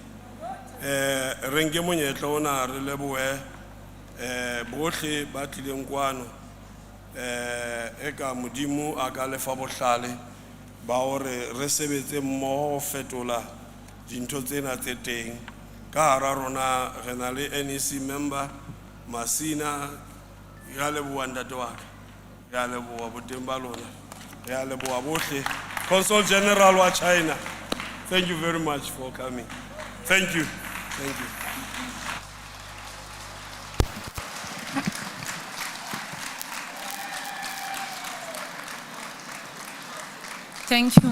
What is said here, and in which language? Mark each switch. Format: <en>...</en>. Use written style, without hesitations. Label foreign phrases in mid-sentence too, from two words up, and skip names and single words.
<st>Re nke monyetla ona re lebohe bohle ba tlileng kwano eka modimo a ka lefa bohlale ba hore re sebetse mmoho ho fetola dintho tsena tse teng. Ka hara rona re na le NEC member Masina. Re a leboha ntate wa ka, re a leboha boteng ba lona, re a leboha bohle.</st> <en>Consul General wa China, thank you very much for coming. Thank you. Thank you. Thank you.</en>